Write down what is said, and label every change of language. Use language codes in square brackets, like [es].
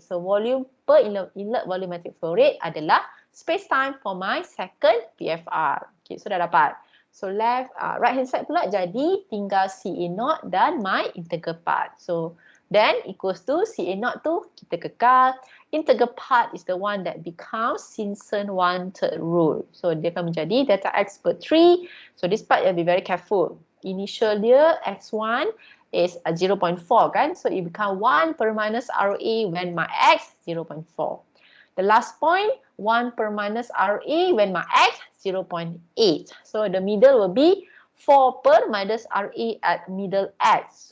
[en] So volume per inlet volumetric flow rate adalah space time for my second PFR. Okay, so [ms] dah dapat. [en] So right hand side [ms] pula jadi tinggal [en] CA0 dan my integral part. So then equals to CA0 [ms] tu kita kekal. [en] Integral part is the one that becomes Simpson 1/3 rule. [ms] So dia akan menjadi delta X per 3. [en] So this part you have to be very careful. Initial dia X1 is 0.4 kan. So it become 1 per minus RA when my X 0.4. The last point 1 per minus RA when my X 0.8. So the middle will be 4 per minus RA at middle X.